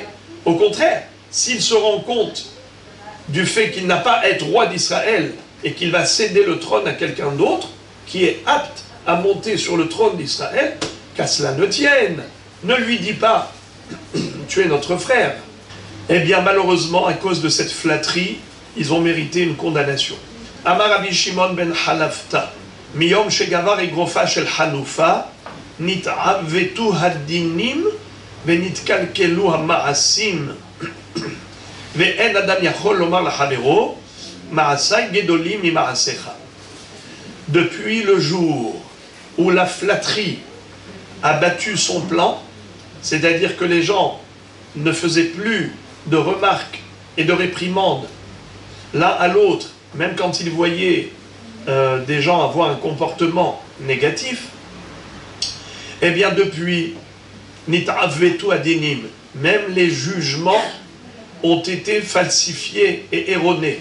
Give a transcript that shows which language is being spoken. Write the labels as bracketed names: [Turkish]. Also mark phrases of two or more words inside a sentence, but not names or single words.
[French] Au contraire, s'il se rend compte du fait qu'il n'a pas à être roi d'Israël et qu'il va céder le trône à quelqu'un d'autre qui est apte à monter sur le trône d'Israël, qu'à cela ne tienne. Ne lui dis pas tu es notre frère. Eh bien, malheureusement, à cause de cette flatterie, ils ont mérité une condamnation. [Hebrew] אמר רבי שמעון בן חלפתא, מיום שגבר אגרופה של חנופה, נתעוותו הדינים, ונתקלקלו המעשים, ואין אדם יכול לומר לחברו, מעשי גדולים ממעשיך. [French] Depuis le jour où la flatterie a battu son plan, c'est-à-dire que les gens ne faisaient plus de remarques et de réprimandes l'un à l'autre, même quand ils voyaient des gens avoir un comportement négatif, eh bien depuis [Hebrew] נתעוותו הדינים, [French] même les jugements ont été falsifiés et erronés.